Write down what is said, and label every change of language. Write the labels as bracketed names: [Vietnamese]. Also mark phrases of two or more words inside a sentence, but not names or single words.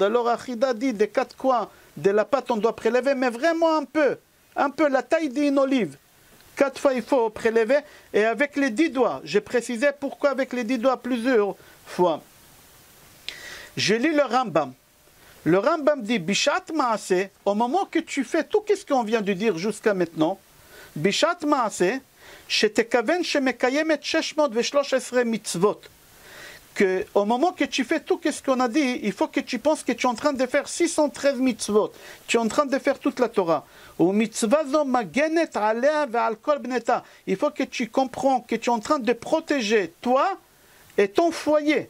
[French] Alors Achida dit des 4 coins de la pâte, on doit prélever, mais vraiment un peu, la taille d'une olive. 4 fois il faut prélever, et avec les 10 doigts. J'ai précisé pourquoi avec les 10 doigts plusieurs fois. Je lis le Rambam. Le Rambam dit [Hebrew] בשעת מעשה, [French] au moment que tu fais tout ce qu'on vient de dire jusqu'à maintenant, [Hebrew] בשעת מעשה, שתכוון שמקיימת 613 מצוות. [French] Au moment que tu fais tout ce qu'on a dit, il faut que tu penses que tu es en train de faire 613 mitzvot. Tu es en train de faire toute la Torah. Il faut que tu comprends que tu es en train de protéger toi et ton foyer.